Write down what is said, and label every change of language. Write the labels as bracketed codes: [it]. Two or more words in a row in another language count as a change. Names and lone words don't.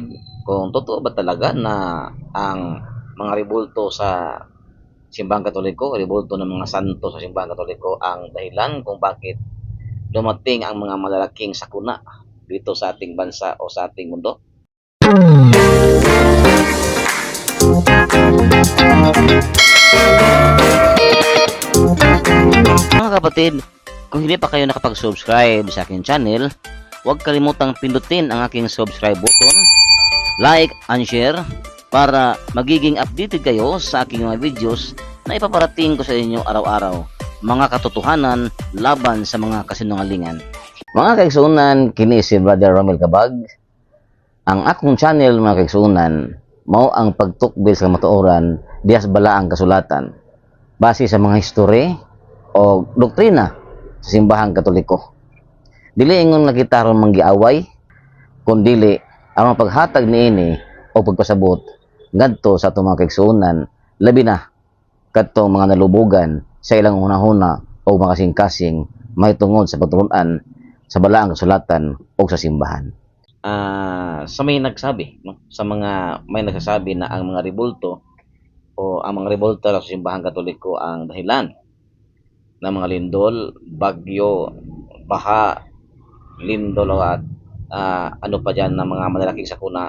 [tl] Kung totoo ba talaga na ang mga rebulto sa simbahang katoliko, rebulto ng mga santo sa simbahang katoliko ang dahilan kung bakit dumating ang mga malalaking sakuna dito sa ating bansa o sa ating mundo. Mga kapatid, kung hindi pa kayo nakapag-subscribe sa aking channel, huwag kalimutang pindutin ang aking [en] subscribe button, like and share [tl] para magiging updated kayo sa aking mga videos na ipaparating ko sa inyo araw-araw. Mga katotohanan laban sa mga kasinungalingan. [ceb] Mga kaigsunan, kini si Brother Romel Kabag. Ang akong channel mga kaigsunan, mao ang pagtukbil sa matuoran dias bala ang kasulatan base sa mga history o doktrina sa simbahang katoliko. Dili ingon nakita ron manggiaway, kundili ang paghatag niini o pagpasabot ngadto sa atong mga kaigsunan, labi na kadtong mga nalubugan sa ilang hunahuna o makasing-kasing may tungod sa pagtulunan sa balaang kasulatan o sa simbahan. [tl] Sa may nagsabi, no? Sa mga may nagsasabi na ang mga rebulto o ang mga rebulto sa simbahang katoliko ang dahilan ng mga lindol, bagyo, baha, lindol at ano pa dyan ng mga malalaking sakuna.